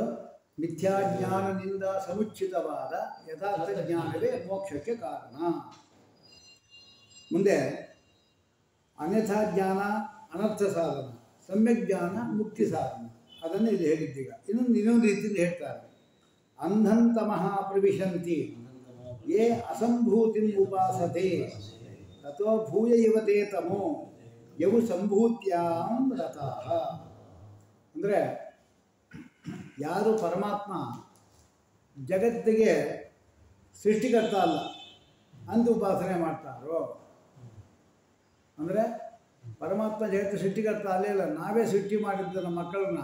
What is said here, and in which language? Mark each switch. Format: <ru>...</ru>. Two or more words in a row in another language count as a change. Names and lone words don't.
<kn>ಮಿಥ್ಯಾಜ್ಞಾನದಿಂದ ಸಮುಚಿತವಾದ ಯಥಾರ್ಥ ಜ್ಞಾನವೇ ಮೋಕ್ಷಕ್ಕೆ ಕಾರಣ. ಮುಂದೆ ಅನ್ಯಥಾ ಜ್ಞಾನ ಅನರ್ಥ ಸಾಧನ, ಸಮ್ಯಕ್ ಜ್ಞಾನ ಮುಕ್ತಿ ಸಾಧನ. ಅದನ್ನು ಇಲ್ಲಿ ಹೇಳಿದ್ದೀಗ. ಇನ್ನೊಂದು ರೀತಿಯಲ್ಲಿ ಹೇಳ್ತಾರೆ,</kn> <sa>ಅಂಧಂತಮಃ ಪ್ರವಿಶಂತಿ ಯೇ ಅಸಂಭೂತಿಂ ಉಪಾಸತೆ ತಥೋ ಭೂಯ ಯುವತೆ ತಮೋ ಯವು ಸಂಭೂತ್ಯಾಂ ರತಃ.</sa> <kn>ಅಂದರೆ ಯಾರು ಪರಮಾತ್ಮ ಜಗತ್ತಿಗೆ ಸೃಷ್ಟಿಕರ್ತ ಅಲ್ಲ ಅಂತ ಉಪಾಸನೆ ಮಾಡ್ತಾರೋ, ಅಂದರೆ ಪರಮಾತ್ಮ ಜಗತ್ತು ಸೃಷ್ಟಿಕರ್ತ ಅಲ್ಲೇ ಇಲ್ಲ, ನಾವೇ ಸೃಷ್ಟಿ ಮಾಡಿದ್ದು ನಮ್ಮ ಮಕ್ಕಳನ್ನ.</kn>